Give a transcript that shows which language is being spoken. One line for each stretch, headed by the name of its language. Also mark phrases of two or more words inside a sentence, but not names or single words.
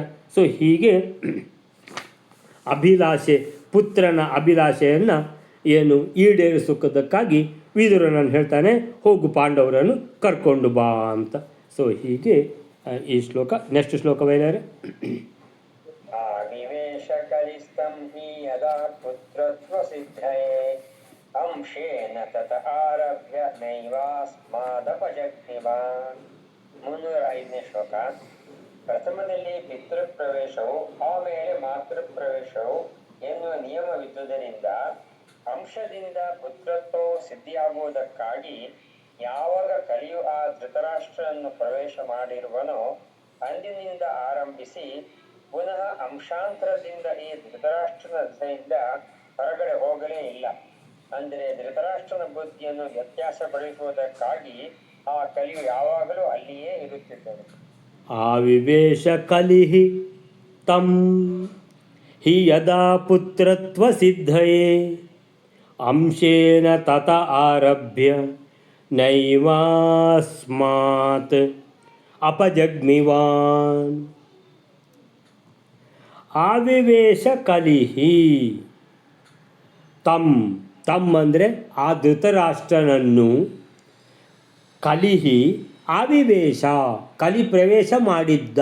Kannada: ಸೊ ಹೀಗೆ ಅಭಿಲಾಷೆ, ಪುತ್ರನ ಅಭಿಲಾಷೆಯನ್ನು ಏನು ಈಡೇರಿಸೋದಕ್ಕಾಗಿ ವಿದುರನನ್ನು ಹೇಳ್ತಾನೆ, ಹೋಗು ಪಾಂಡವರನ್ನು ಕರ್ಕೊಂಡು ಬಾ ಅಂತ. ಸೊ ಹೀಗೆ ಈ ಶ್ಲೋಕ. ನೆಕ್ಸ್ಟ್ ಶ್ಲೋಕ ಬೈಲಾರೆ.
Sanskrit: ಆವಿವೇಶ ಕಲಿಸ್ತಂ ಹಿ ಯದಾ ಪುತ್ರತ್ವ ಸಿದ್ಧಯೇ ಅಂಶೇನ ತತ ಆರಭ್ಯ ನೈವಾಸ್ಮಾದಪಜಗ್ನಿವಾನ್.
Kannada: 305ನೇ ಶ್ಲೋಕ. ಪ್ರಥಮದಲ್ಲಿ ಪಿತೃಪ್ರವೇಶವು ಆಮೇಲೆ ಮಾತೃಪ್ರವೇಶವು ಎನ್ನುವ ನಿಯಮವಿದ್ದುದರಿಂದ ಅಂಶದಿಂದ ಪುತ್ರತ್ವವು ಸಿದ್ಧಿಯಾಗುವುದಕ್ಕಾಗಿ ಯಾವಾಗ ಕಲಿಯು ಆ ಧೃತರಾಷ್ಟ್ರನನ್ನು ಪ್ರವೇಶ ಮಾಡಿರುವನೋ ಅಂದಿನಿಂದ ಆರಂಭಿಸಿ ಪುನಃ ಅಂಶಾಂತರದಿಂದ ಈ ಧೃತರಾಷ್ಟ್ರನ ದೆಸೆಯಿಂದ ಹೊರಗಡೆ ಹೋಗಲೇ ಇಲ್ಲ. ಅಂದರೆ ಧೃತರಾಷ್ಟ್ರನ ಬುದ್ಧಿಯನ್ನು ವ್ಯತ್ಯಾಸಪಡಿಸುವುದಕ್ಕಾಗಿ ಆ ಕಲಿಯು ಯಾವಾಗಲೂ ಅಲ್ಲಿಯೇ ಇರುತ್ತಿದ್ದನು.
Sanskrit: ಆವಿವೇಶ ಕಲಿಹಿ ತಂ ಹಿ ಯದಾ ಪುತ್ರತ್ವ ಸಿದ್ಧಯೇ ಅಂಶೇನ ತತ ಆರಭ್ಯ ನೈವಾಸ್ಮಾತ್ ಅಪಜಗ್ಮಿವಾನ್. ಆವಿವೇಶ ಕಲಿಹಿ ತಂ
Kannada: ಅಂದರೆ ಆ ಧೃತರಾಷ್ಟ್ರನನ್ನು,
Sanskrit: ಕಲಿಹಿ ಆವಿವೇಶ
Kannada: ಕಲಿ ಪ್ರವೇಶ ಮಾಡಿದ್ದ.